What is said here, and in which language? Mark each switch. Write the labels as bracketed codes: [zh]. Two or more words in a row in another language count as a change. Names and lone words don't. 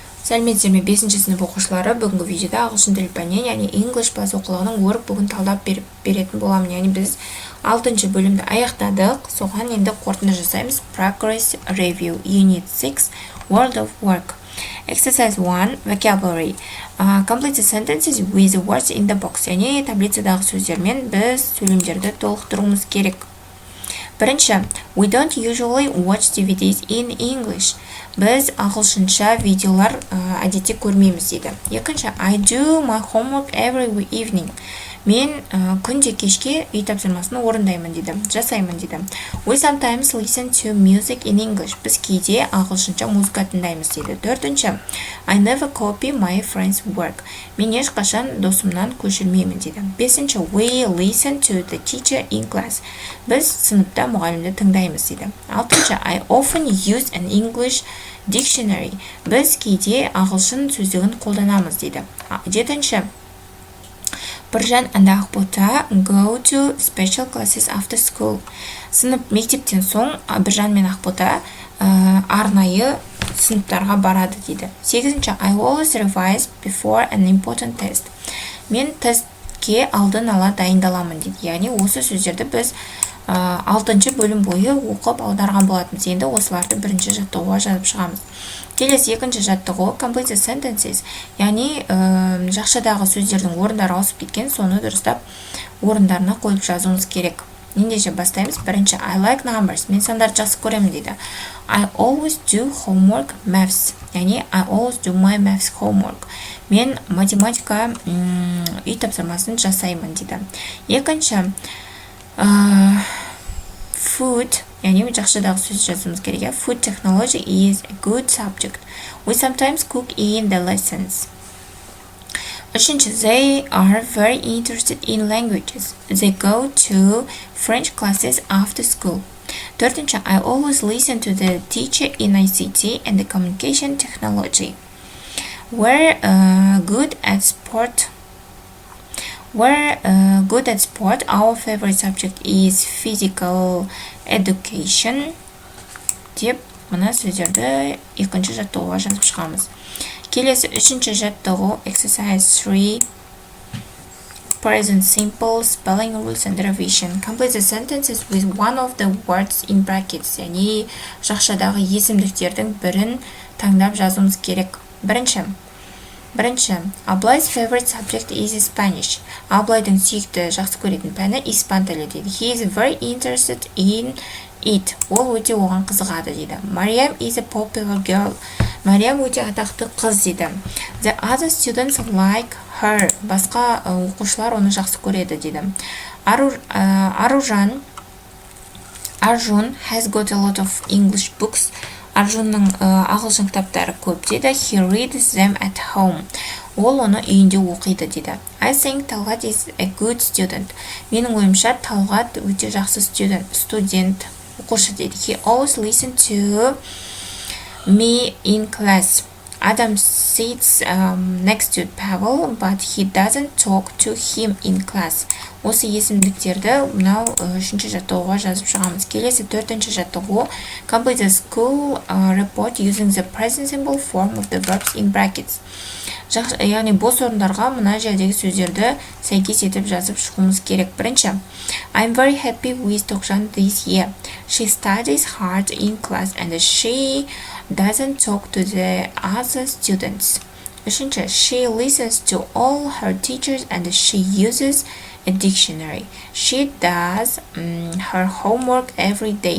[kk] Сәлеметсіздер ме 5-ші сынып оқушылары, бүгінгі видеода ағылшын тілі пәнінен, яғни English база оқулығының Workbook'ын талдап беретін боламын. Яғни біз 6-шы бөлімді аяқтадық. Соған енді қорытынды жасаймыз. [en] Progress Review Unit 6 World of Work. Exercise 1 Vocabulary. Complete the sentences with the words in the box. [kk] Яғни таблицадағы сөздермен біз сөйлемдерді толықтыруымыз керек. Бірінші, [en] we don't usually watch DVDs in English. [kk] Біз ағылшынша видеолар әдетте көрмейміз дейді. Екінші, [en] I do my homework every evening. [kk] Мен күнде кешке үй тапсырмасын орындаймын дейді, жасаймын дейді. [en] We sometimes listen to music in English. [kk] Біз кейде ағылшынша музыка тыңдаймыз дейді. Төртінші, [en] I never copy my friend's work. [kk] Мен ешқашан досымнан көшірмеймін дейді. Бесінші, [en] we listen to the teacher in class. [kk] Біз сыныпта мұғалімді тыңдаймыз дейді. Алтыншы, [en] I often use an English dictionary. [kk] Біз кейде ағылшын сөздігін қолданамыз дейді. [en] Жетінші, Біржан and Ақбота go to special classes after school. [kk] Сынып мектептен соң Біржан мен Ақбота арнайы сыныптарға барады дейді. Сегізінші, [en] I always revise before an important test. [kk] Мен тестке алдын ала дайындаламын дейді. Яғни осы сөздерді біз 6-шы бөлім бойы оқып аударған болатынбыз. Енді осыларды бірінші жаттығуға жазып шығамыз. Келесі екінші жаттығу [en] complete the sentences. [kk] Яғни жақшадағы сөздердің орындары ауысып кеткен, соны дұрыстап орындарына қойып жазуымыз керек. Ендеше бастаймыз. Бірінші, [en] I like numbers. [kk] Мен сандарды жақсы көремін дейді. [en] I always do homework maths. Яғни I always do my maths homework. [kk] Мен математика үй тапсырмасын жасаймын дейді. Екінші, food, яғни жақшадағы сөз жазуымыз керек. [en] Food technology is a good subject. We sometimes cook in the lessons. Үшінші, they are very interested in languages. They go to French classes after school. Төртінші, I always listen to the teacher in ICT and the communication technology. We're good at sport. Our favorite subject is physical education. [kk] Деп, мына сөздерді екінші жаттығуға жазып шығамыз. Келесі үшінші жаттығу [en] exercise 3 present simple spelling rules and revision. Complete the sentences with one of the words in brackets. [kk] Яғни жақшадағы есімдіктердің бірін таңдап жазуымыз керек. Бірінші, [en] Абылай's favorite subject is Spanish. [kk] Абылайдың сүйікті жақсы көретін пәні испан тілі дейді. [en] He is very interested in it. [kk] Ол өте оған қызығады дейді. [en] Mariam is a popular girl. [kk] Мариам өте атақты қыз дейді. [en] The other students like her. [kk] Басқа оқушылар оны жақсы көреді дейді. [en] Arjun has got a lot of English books. [kk] Аржунның ағылшын кітаптары көп дейді. [en] He reads them at home. [kk] Ол оны үйінде оқиды дейді. [en] I think Талғат is a good student. [kk] Менің ойымша Талғат өте жақсы студент, оқушы дейді. [en] He always listens to me in class. Adam sits next to Pavel, but he doesn't talk to him in class. [kk] Осы есімдіктерді мынау үшінші жаттығуға жазып шығамыз. Келесі төртінші жаттығу [en] complete the school report using the present simple form of the verbs in brackets. [kk] Яғни бос орындарға мына жердегі сөздерді сәйкес етіп жазып шығуымыз керек. Бірінші, [en] I'm very happy with Тоқжан this year. She studies hard in class and she doesn't talk to the other students. Үшінші, she listens to all her teachers and she uses a dictionary. She does her homework every day.